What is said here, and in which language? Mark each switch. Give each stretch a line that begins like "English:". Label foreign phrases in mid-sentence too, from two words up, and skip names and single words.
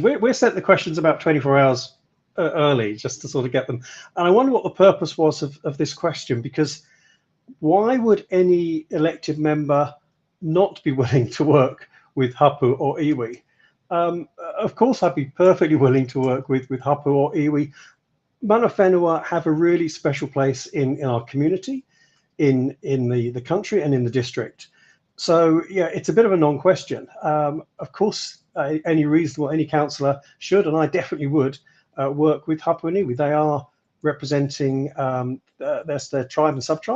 English: We're sent the questions about 24 hours early just to sort of get them. And I wonder what the purpose was of this question, because why would any elected member not be willing to work with hapu or iwi? Of course, I'd be perfectly willing to work with hapu or iwi.
Māori: Mana whenua
English: have a really special place in our community, in the country and in the district. So yeah, it's a bit of a non-question. Of course, any councillor should, and I definitely would, work with hapu and iwi. They are representing their tribe and sub-tribe.